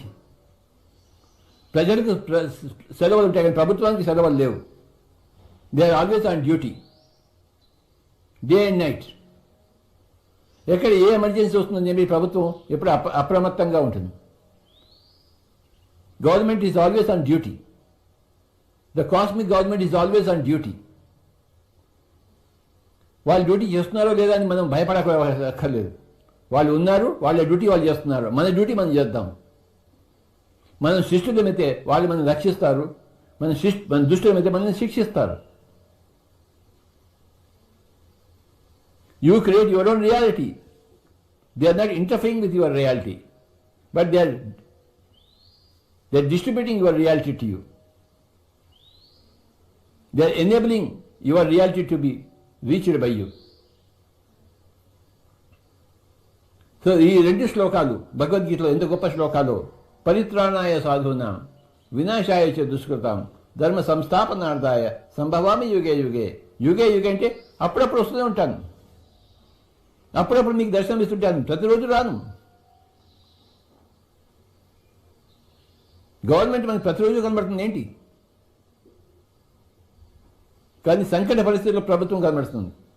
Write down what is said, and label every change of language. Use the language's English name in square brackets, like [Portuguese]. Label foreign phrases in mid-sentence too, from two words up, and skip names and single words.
[Telugu] ప్రజలకు సెలవులు ఉంటాయి కానీ ప్రభుత్వానికి సెలవులు లేవు. [English] They are always on duty, day and night. [Telugu] ఎక్కడ ఏ ఎమర్జెన్సీ వస్తుందని చెప్పి ప్రభుత్వం ఎప్పుడు అప్రమత్తంగా ఉంటుంది. [English] Government is always on duty. The cosmic government is always on duty. [Telugu] వాళ్ళు డ్యూటీ చేస్తున్నారో లేదా అని మనం భయపడక్కర్లేదు. వాళ్ళు ఉన్నారు, వాళ్ళ డ్యూటీ వాళ్ళు చేస్తున్నారు. మన డ్యూటీ మనం చేద్దాం. మనం శిష్టులమైతే వాళ్ళు మనం రక్షిస్తారు, మన దుష్టులమైతే మనల్ని శిక్షిస్తారు. [English] You create your own reality. They are not interfering with your reality, but they are distributing your reality to you. They are enabling your reality to be reached by you. [Telugu] సో ఈ రెండు శ్లోకాలు భగవద్గీతలో ఎంత గొప్ప శ్లోకాలు. [Sanskrit] పరిత్రాణాయ సాధూనాం వినాశాయ చ దుష్కృతాం ధర్మ సంస్థాపనార్థాయ సంభవామి యుగే యుగే. యుగే యుగే [Telugu] అంటే అప్పుడప్పుడు వస్తూనే ఉంటాను, అప్పుడప్పుడు మీకు దర్శనం ఇస్తుంటాను, ప్రతిరోజు రాను. గవర్నమెంట్ మనకి ప్రతిరోజు కనబడుతుంది ఏంటి? కానీ సంకట పరిస్థితుల్లో ప్రభుత్వం కనబడుతుంది.